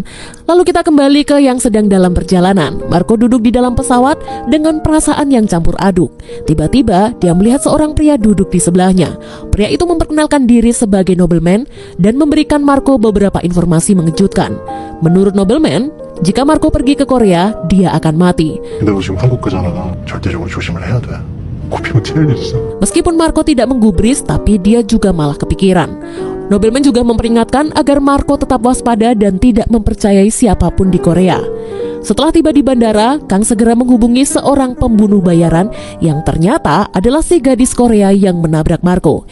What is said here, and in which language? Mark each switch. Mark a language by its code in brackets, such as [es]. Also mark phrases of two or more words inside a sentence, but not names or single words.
[id] Lalu kita kembali ke yang sedang dalam perjalanan. Marco duduk di dalam pesawat dengan perasaan yang campur aduk. Tiba-tiba dia melihat seorang pria duduk di sebelahnya. Pria itu memperkenalkan diri sebagai nobleman dan memberikan Marco beberapa informasi mengejutkan. Menurut nobleman, jika Marco pergi ke Korea, dia akan mati. [ko] 근데 너 지금 한국 가잖아. 절대적으로 조심을 해야 돼. 코피면 찔릴 일 있어. [id] Meskipun Marco tidak menggubris, tapi dia juga malah kepikiran. Nobleman juga memperingatkan agar Marco tetap waspada dan tidak mempercayai siapapun di Korea. Setelah tiba di bandara, Kang segera menghubungi seorang pembunuh bayaran yang ternyata adalah si gadis Korea yang menabrak Marco.